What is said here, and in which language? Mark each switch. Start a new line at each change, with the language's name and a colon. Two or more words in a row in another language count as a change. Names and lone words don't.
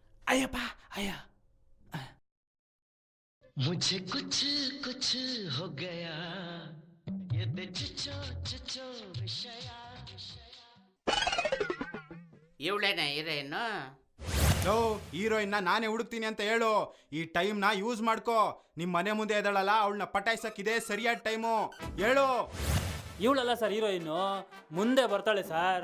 Kannada: ಅಯ್ಯಪ್ಪ ಅಯ್ಯ.
Hindi: मुझे कुछ कुछ हो गया ये चिचो चिचो विषय.
Kannada: ಇವಳೇನ ಹೀರೋಯಿನ್ನು? ಲೋ, ಹೀರೋಯಿನ್ನ ನಾನೇ ಹುಡುಕ್ತೀನಿ ಅಂತ ಹೇಳು. ಈ ಟೈಮ್ನ ಯೂಸ್ ಮಾಡ್ಕೋ. ನಿಮ್ಮ ಮನೆ ಮುಂದೆ ಇದ್ದಾಳಲ್ಲ, ಅವಳನ್ನ ಪಟಾಯಿಸಕ್ಕಿದೆ ಸರಿಯಾದ ಟೈಮು. ಹೇಳು. ಇವಳಲ್ಲ ಸರ್ ಹೀರೋಯಿನ್ನು, ಮುಂದೆ ಬರ್ತಾಳೆ ಸರ್.